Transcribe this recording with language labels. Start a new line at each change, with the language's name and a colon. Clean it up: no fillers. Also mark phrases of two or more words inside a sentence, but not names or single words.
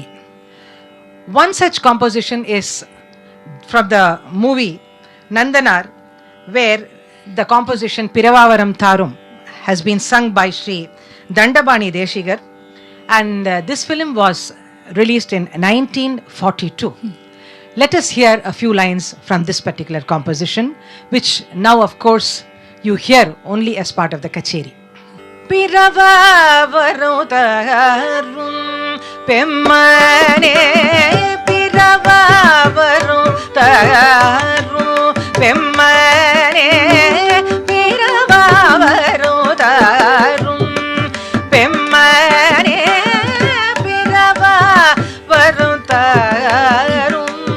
English: One such composition is from the movie Nandanar, where the composition Piravavaram Tharum has been sung by Shri Dandabani Deshigar, and this film was released in 1942. Let us hear a few lines from this particular composition, which now of course you hear only as part of the kacheri.
Tamil: பிறவா வரம் தாரும் பெம்மானே, பிறவா வரம் தாரும் பெம்மானே, பிறவா வரம் தாரும் பெம்மானே, பிறவா வரம் தாரும்